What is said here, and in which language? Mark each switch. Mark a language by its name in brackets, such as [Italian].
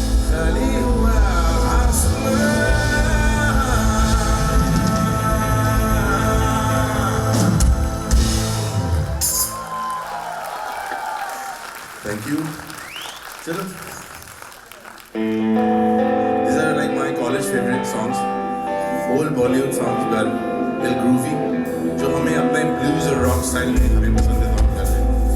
[Hindi] खाली हुआ आसमां [English] Thank you. [Hindi] चलो [English] These are like my college favorite songs. Old Bollywood songs were real groovy. [Hindi] जो हमें अपने blues और rock style में हमें पसंद है तो हम करते हैं.